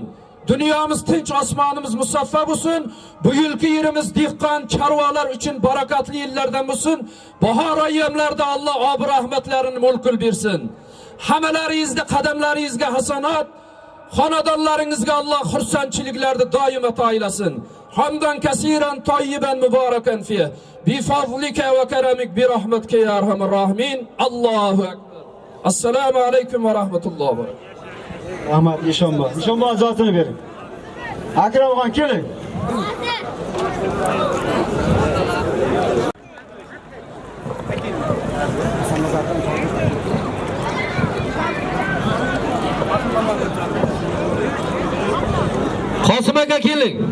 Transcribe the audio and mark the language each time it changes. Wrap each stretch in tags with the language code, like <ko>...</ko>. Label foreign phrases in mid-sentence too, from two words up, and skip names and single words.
<uz>Dunyomiz tinch, osmonimiz musaffo bo'lsin. Bu yilgi yerimiz dehqon, chorvalar uchun barakatli yillardan bo'lsin. Bahor ayyomlarida Alloh ob rahmatlarini mo'l bersin. Hammalaringizda qadamlaringizga hasanat, xonadonlaringizga Alloh xursandchiliklarni doim ato aylasin.</uz> <ar>حمدا كثيرا طيبا مباركا في. بفضلك وكرمك برحمتك يا أرحم الراحمين. الله أكبر. السلام عليكم ورحمة الله وبركاته.</ar> <uz>Rahmat Ishonbo. Ishonbo zotini bering. Akramxon keling. Qosim aka keling.</uz>